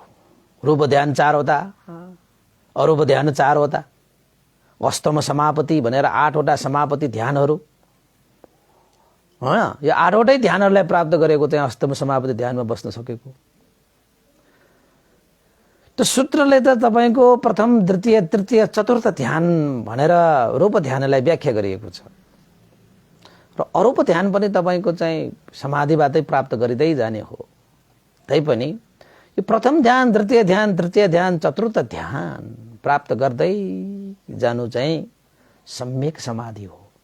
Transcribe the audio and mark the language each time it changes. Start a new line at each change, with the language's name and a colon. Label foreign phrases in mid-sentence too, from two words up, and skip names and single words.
Nepali: रूप ध्यान 4 वटा, अरूप ध्यान 4 वटा, अष्टम समापति भनेर 8 वटा समापति ध्यानहरू, हैन? यो 8 वटै ध्यानहरूलाई प्राप्त गरेको चाहिँ अष्टम समापति ध्यानमा बस्न सकेको। त्यो सूत्रले त तपाईको प्रथम, द्वितीय, तृतीय, चतुर्थ ध्यान भनेर रूप ध्यानलाई व्याख्या गरिएको छ। र अरूप ध्यान पनि तपाईको चाहिँ समाधिबाटै प्राप्त गरिदै जाने हो। तैपनि यो प्रथम ध्यान, द्वितीय ध्यान, तृतीय ध्यान, चतुर्थ ध्यान प्राप्त गर्दै जानु चाहिँ सम्यक समाधि हो।